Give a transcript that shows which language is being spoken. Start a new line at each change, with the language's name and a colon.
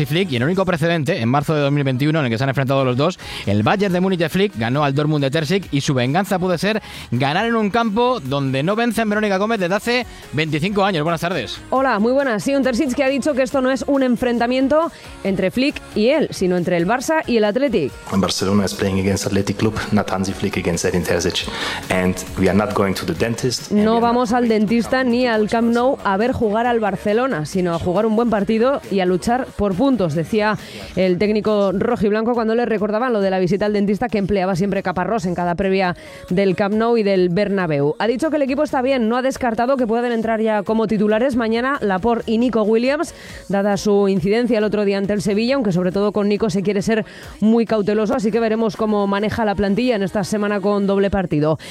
Spanish: Hansi Flick y el único precedente, en marzo de 2021, en el que se han enfrentado los dos, el Bayern de Múnich de Flick ganó al Dortmund de Terzic y su venganza puede ser ganar en un campo donde no vencen Verónica Gómez desde hace 25 años. Buenas tardes. Hola, muy buenas. Sí, un Terzic que ha dicho que esto no es un enfrentamiento entre Flick y él, sino entre el Barça y el Athletic.
English: When Barcelona is playing against Athletic Club, not Hansi Flick against Edin Terzic. And we are not going to the dentist.
Spanish: No vamos al dentista ni al Camp Nou a ver jugar al Barcelona, sino a jugar un buen partido y a luchar por puntos, decía el técnico rojiblanco cuando le recordaban lo de la visita al dentista que empleaba siempre Caparrós en cada previa del Camp Nou y del Bernabéu. Ha dicho que el equipo está bien, no ha descartado que puedan entrar ya como titulares mañana Laporte y Nico Williams, dada su incidencia el otro día ante el Sevilla, aunque sobre todo con Nico se quiere ser muy cauteloso, así que veremos cómo maneja la plantilla en esta semana con doble partido.